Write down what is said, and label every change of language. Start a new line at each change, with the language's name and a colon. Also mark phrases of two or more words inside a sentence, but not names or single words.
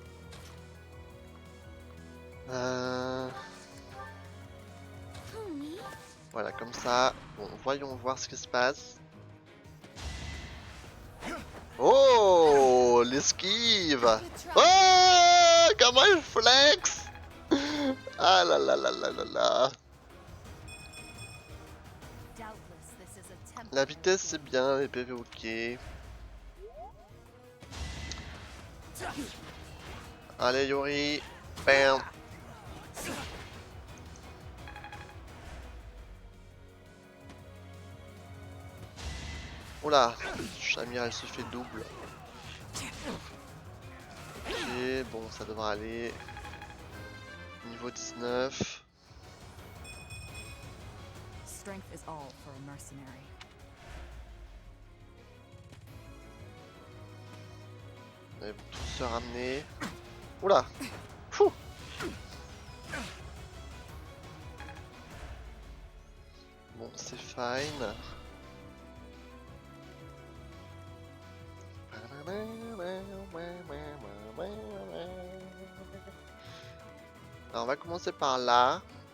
French: Voilà, comme ça. Bon, voyons voir ce qui se passe. Oh, l'esquive. Oh, comment il flex. Ah là là là là là là. La vitesse c'est bien, les PV ok. Allez Yuri, bam. Oula, Shamir elle se fait double. Ok, bon ça devra aller. Niveau 19.
English: Strength is all for a mercenary.
French: Ils vont tous se ramener. Oula. Fou. Bon, c'est fine. Alors on va commencer par là.